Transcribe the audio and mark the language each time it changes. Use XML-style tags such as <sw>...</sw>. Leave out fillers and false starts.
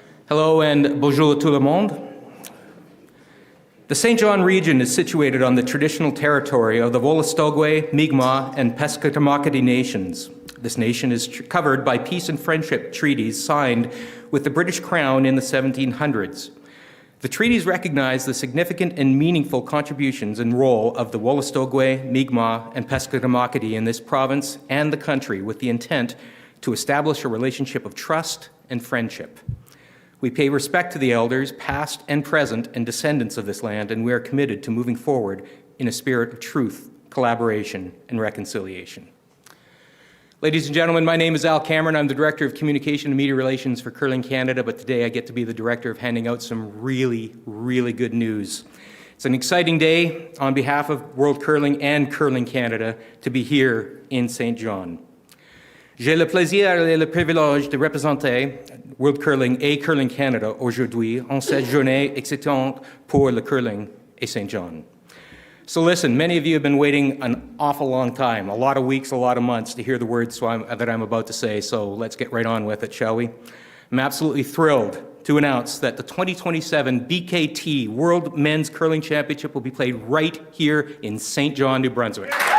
<en>Hello and</en> <fr>bonjour tout le monde.</fr> <en>The St. John region is situated on the traditional territory of the Wolastoqey, Mi'kmaq, and Pescatamakati nations. This nation is covered by peace and friendship treaties signed with the British Crown in the 1700s. The treaties recognize the significant and meaningful contributions and role of the Wolastoqey, Mi'kmaq, and Pescatamakati in this province and the country with the intent to establish a relationship of trust and friendship. We pay respect to the elders, past and present, and descendants of this land, and we are committed to moving forward in a spirit of truth, collaboration, and reconciliation. Ladies and gentlemen, my name is Al Cameron. I'm the Director of Communication and Media Relations for Curling Canada, but today I get to be the Director of handing out some really good news. It's an exciting day on behalf of World Curling and Curling Canada to be here in St. John.</en> <fr>J'ai le plaisir et le privilège de représenter World Curling et Curling Canada aujourd'hui en cette journée excitante pour le curling et St. John.</fr> <en>So listen, many of you have been waiting an awful long time, a lot of weeks, a lot of months to hear the words that I'm about to say, so let's get right on with it, shall we? I'm absolutely thrilled to announce that the 2027 BKT World Men's Curling Championship will be played right here in St. John, New Brunswick.</en>